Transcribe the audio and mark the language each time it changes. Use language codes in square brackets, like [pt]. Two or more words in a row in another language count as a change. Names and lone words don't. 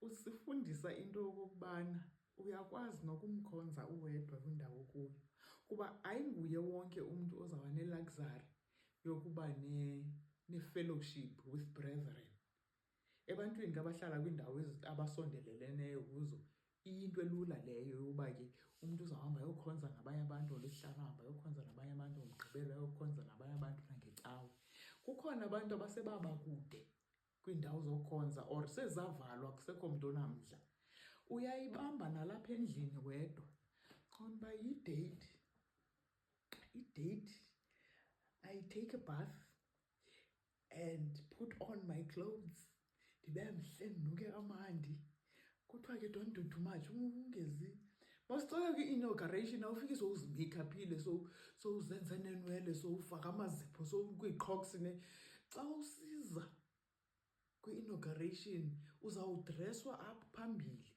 [xh] usifundisa into yokokubana uyakwazi nokumkhonza uwedwa kwindawo okuyo, kuba ayinguye wonke umntu ozawuba ne-luxury yokuba ne- [en] fellowship with brethren. [xh] Ebantwini abahlala kwiindawo abasondeleleneyo kuzo iyinto elula leyo yokuba ke umntu uzawuhamba ayokhonza nabanye abantu ngoLwesihlanu, ahamba ayokhonza nabanye abantu ngoMgqibelo, ayokhonza nabanye abantu nangeCawe. Kukhona abantu abasebaba kude kwiindawo zokukhonza or sezavalwa akusekho mntu onamdla. Uyayibamba nalapha endlini wedwa. Uba idate, [en] I take a bath and put on my clothes, [xh] ndibe mhle ndinuke kamandi. Kuthiwa ke [en] don't do too much, [xh] ungezi. Masicela kwi-inauguration awufiki sowuzimeyikhaphile, sowuzenze neenwele, sowufaka amazipho, sowukwiiCrocs . Xa usiza kwi-inauguration uzawudreswa apha phambili